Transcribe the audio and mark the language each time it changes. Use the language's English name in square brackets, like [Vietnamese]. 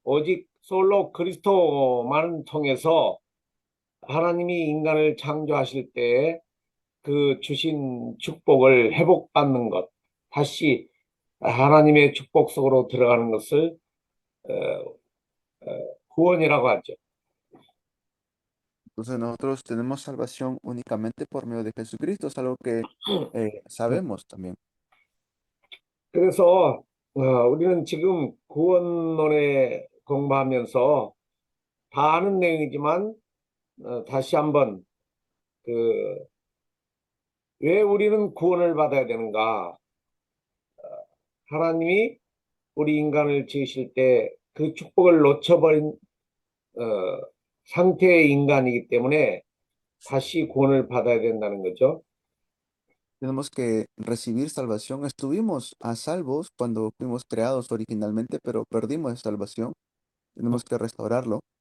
[Korean] 오직 솔로 그리스도만을 통해서 하나님이 인간을 창조하실 때 그 주신 축복을 회복받는 것, 다시 하나님의 축복 속으로 들어가는 것을 구원이라고 하죠. [Spanish] Entonces nosotros tenemos salvación únicamente por medio de Jesucristo, es algo que sabemos también. [Korean] 그래서 우리는 지금 구원론에 공부하면서 다 아는 내용이지만 다시 한번 왜 우리는 구원을 받아야 되는가? 하나님이 우리 인간을 지으실 때 그 축복을 놓쳐버린 상태의 인간이기 때문에 다시 구원을 받아야 된다는 거죠. [Spanish] Tenemos que recibir salvación. Estuvimos a salvos cuando fuimos creados originalmente, pero perdimos esa salvación. Tenemos que restaurarlo.